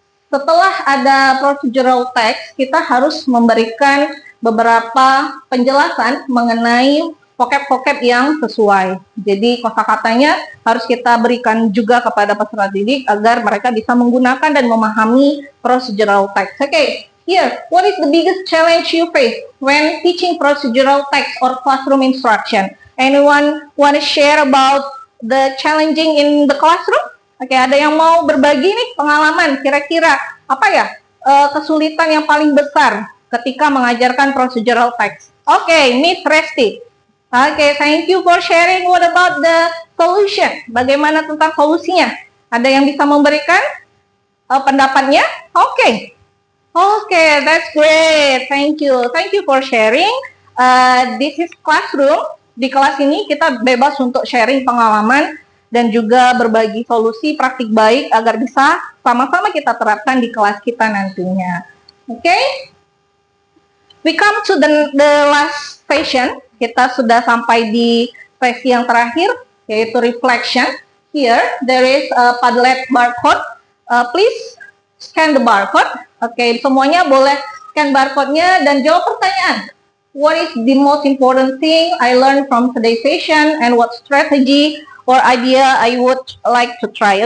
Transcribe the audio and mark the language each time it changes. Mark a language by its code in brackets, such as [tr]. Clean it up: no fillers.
[id] Setelah ada procedural text, kita harus memberikan beberapa penjelasan mengenai vocab-vocab yang sesuai. Jadi kosakatanya harus kita berikan juga kepada peserta didik agar mereka bisa menggunakan dan memahami procedural text. [en] Okay, here, what is the biggest challenge you face when teaching procedural text or classroom instruction? Anyone want to share about the challenging in the classroom? [id] Oke, ada yang mau berbagi nih pengalaman kira-kira apa ya kesulitan yang paling besar ketika mengajarkan procedural text? Oke, Miss Resti. [en] Oke, thank you for sharing. What about the solution? [id] Bagaimana tentang solusinya? Ada yang bisa memberikan pendapatnya? [en] Oke, that's great. Thank you. Thank you for sharing. This is classroom. [id] Di kelas ini kita bebas untuk sharing pengalaman dan juga berbagi solusi praktik baik agar bisa sama-sama kita terapkan di kelas kita nantinya. Oke? [en] We come to the last session. [id] Kita sudah sampai di sesi yang terakhir, yaitu reflection. [en] Here, there is a Padlet barcode. Please scan the barcode. [id] Oke, semuanya boleh scan barcode-nya dan jawab pertanyaan. [en] What is the most important thing I learned from today's session, and what strategy or idea I would like to try?